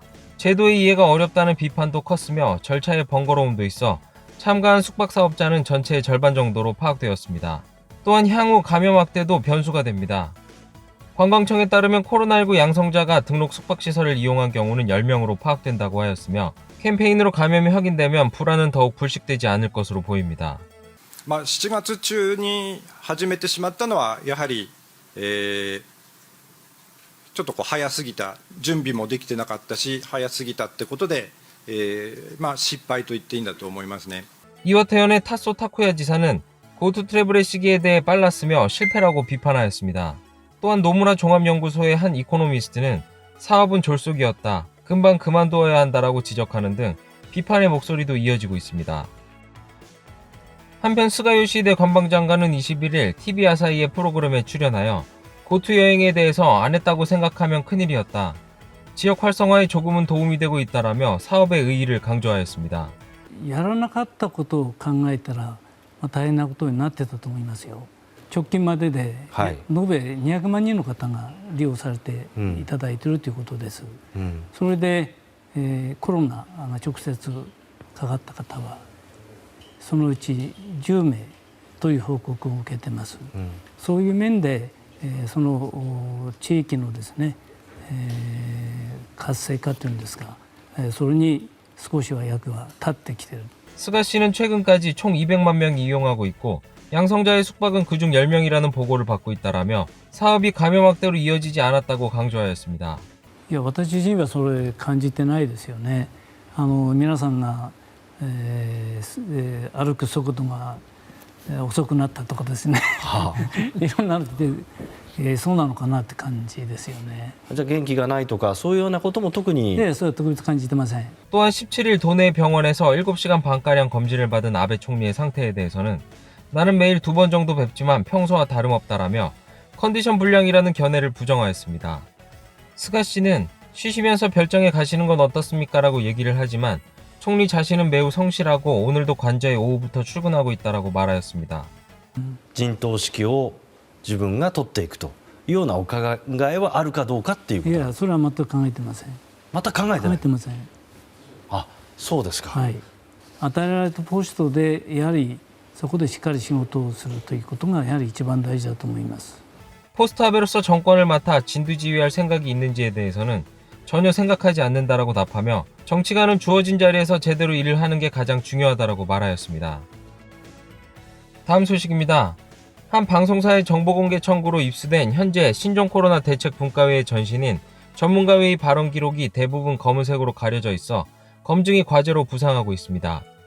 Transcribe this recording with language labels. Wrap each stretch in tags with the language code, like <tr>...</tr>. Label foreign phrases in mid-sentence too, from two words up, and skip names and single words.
<ko>제도의 이해가 어렵다는 비판도 컸으며 절차의 번거로움도 있어 참가한 숙박사업자는 전체의 절반 정도로 파악되었습니다. 또한 향후 감염 확대도 변수가 됩니다. 관광청에 따르면 코로나19 양성자가 등록 숙박시설을 이용한 경우는 10명으로 파악된다고 하였으며 캠페인으로 감염이 확인되면 불안은 더욱 불식되지 않을 것으로 보입니다.</ko> <ja>7 月中に始めてしまったのはやはり、ちょっと早すぎた、準備もできてなかったし早すぎたってことで、失敗と言っていいんだと思いますね。</ja> <ko>이와타현의 타소 타쿠야 지사는 고투 트래블의 시기에 대해 빨랐으며 실패라고 비판하였습니다. 또한 노무라 종합연구소의 한 이코노미스트는 사업은 졸속이었다, 금방 그만두어야 한다라고 지적하는 등 비판의 목소리도 이어지고 있습니다. 한편 스가 요시히데 관방장관은 21일 TV 아사히의 프로그램에 출연하여 고투 여행에 대해서 안 했다고 생각하면 큰일이었다, 지역 활성화에 조금은 도움이 되고 있다라며 사업의 의의를 강조하였습니다.</ko> <ja>やらなかったことを考えたら、大変なことになってたと思いますよ。直近までで、延べ200万人の方が利用されていただいているということです。それで、コロナが直接かかった方はそのうち10名という報告を受けています。そういう面で、その地域のですね、活性化というんですか、それに少しは役は立ってきている。</ja> <ko>스가 씨는 최근까지 총 200만 명이 이용하고 있고 양성자의 숙박은 그중 10명이라는 보고를 받고 있다라며 사업이 감염 확대로 이어지지 않았다고 강조하였습니다.</ko> <ja>いや、私自身はそれ感じてないですよね。皆さんが、歩く速度が遅くなったとかですね、いろんなので、そうなのかなって感じですよね。じゃあ元気がないとかそういうようなことも特に。 네,特別感じてません。</ja> <ko>또한 17일 도내 병원에서 7시간 반가량 검진을 받은 아베 총리의 상태에 대해서는 나는 매일 2번 정도 뵙지만 평소와 다름없다라며 컨디션 불량이라는 견해를 부정하였습니다. 스가 씨는 쉬시면서 별장에 가시는 건 어떻습니까? 라고 얘기를 하지만 총리 자신은 매우 성실하고 오늘도 관저에 오후부터 출근하고 있다라고 말하였습니다.</ko> <ja>陣頭指揮を自分が取っていくというようなお考えはあるかどうかっていうこと。いや、それは全く考えてません。また考えてない。考えてません。あ、そうですか。はい。与えられたポストでやはりそこでしっかり仕事をするということがやはり一番大事だと思います。</ja> <ko>포스트아베로서 정권을 맡아 진두지휘할 생각이 있는지에 대해서는 전혀 생각하지 않는다라고 답하며 정치가는 주어진 자리에서 제대로 일을 하는 게 가장 중요하다라고 말하였습니다. 다음 소식입니다. 한 방송사의 정보공개 청구로 입수된 현재 신종 코로나 대책 분과회의 전신인 전문가회의 발언 기록이 대부분 검은색으로 가려져 있어 검증이 과제로 부상하고 있습니다.</ko>